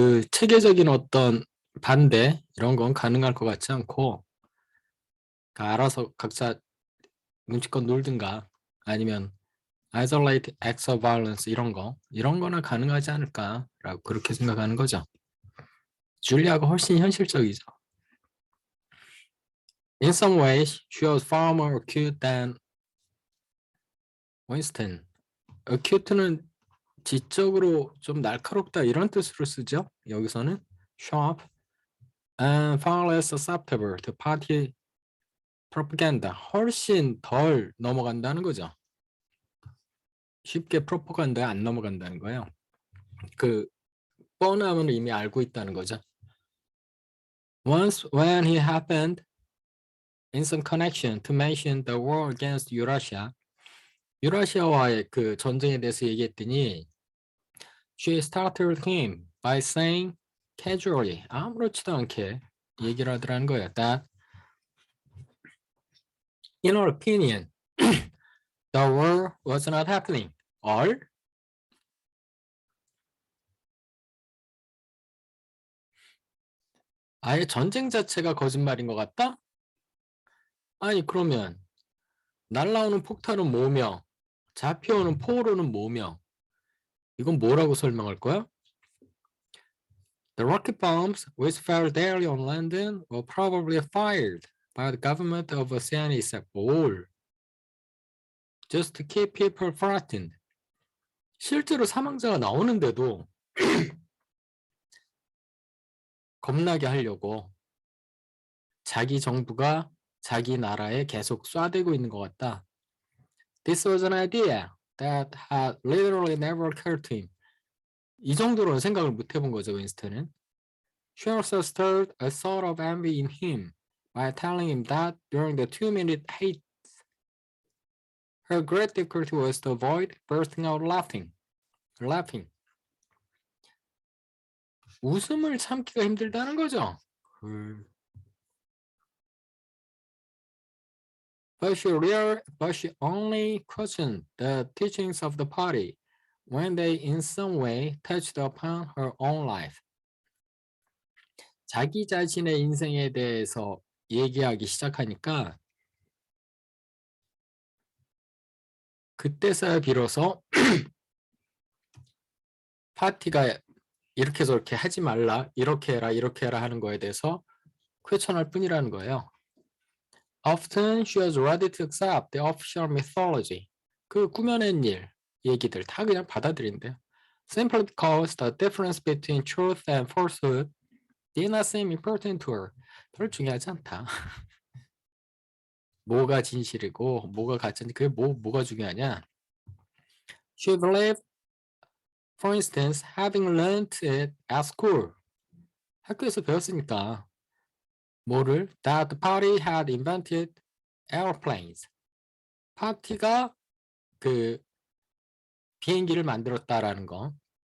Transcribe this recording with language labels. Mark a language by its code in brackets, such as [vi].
[ko] 체계적인 어떤 반대 이런 건 가능할 것 같지 않고, 알아서 각자 눈치껏 놀든가 아니면 [en] isolate acts of violence [ko] 이런 거나 가능하지 않을까라고 그렇게 생각하는 거죠. 줄리아가 훨씬 현실적이죠. [en] In some ways, she was far more acute than Winston. [ko] acute는 지적으로 좀 날카롭다 이런 뜻으로 쓰죠. 여기서는 [en] sharp and far less susceptible to party propaganda. [ko] 훨씬 덜 넘어간다는 거죠. 쉽게 프로파간다에 안 넘어간다는 거예요. 뻔함은 이미 알고 있다는 거죠. [en] Once when he happened in some connection to mention the war against Eurasia, [ko] 유라시아와의 그 전쟁에 대해서 얘기했더니 [en] she startled him by saying casually, [ko] 아무렇지도 않게 얘기를 하더라는 거예요. [en] That in her opinion, the war was not happening. [ko] or 아예 전쟁 자체가 거짓말인 것 같다? 아니 그러면 날라오는 폭탄은 뭐며 잡혀오는 포로는 뭐며 이건 뭐라고 설명할 거야? [en] The rocket bombs which fell daily on London were probably fired by the government of Oceania all just to keep people frightened. [ko] 실제로 사망자가 나오는데도 겁나게 하려고 자기 정부가 자기 나라에 계속 쏴대고 있는 것 같다. [en] This was an idea that had literally never occurred to him. [ko] 이 정도로는 생각을 못 해본 거죠, 윈스턴은. [en] She also stirred a sort of envy in him by telling him that during the 2-minute hate, her great difficulty was to avoid bursting out laughing. [ko] 웃음을 참기가 힘들다는 거죠. [en] But she only questioned the teachings of the party when they in some way touched upon her own life. [ko] 자기 자신의 인생에 대해서 얘기하기 시작하니까 그때서야 비로소 파티가 이렇게 저렇게 하지 말라, 이렇게 해라 하는 거에 대해서 쾌천할 뿐이라는 거예요. [en] Often she was ready to accept the official mythology. [ko] 그 꾸며낸 일, 얘기들 다 그냥 받아들인대요. [en] Simply because the difference between truth and falsehood did not seem important to her. [ko] 별 중요하지 않다. 뭐가 진실이고 뭐가 가짜인지 그게 뭐가 중요하냐? [en] She believed, for instance, having learned it at school. [ko] 학교에서 배웠으니까 뭐를? [en] That the party had invented airplanes. [ko] 파티가 그 비행기를 만들었다라는 거.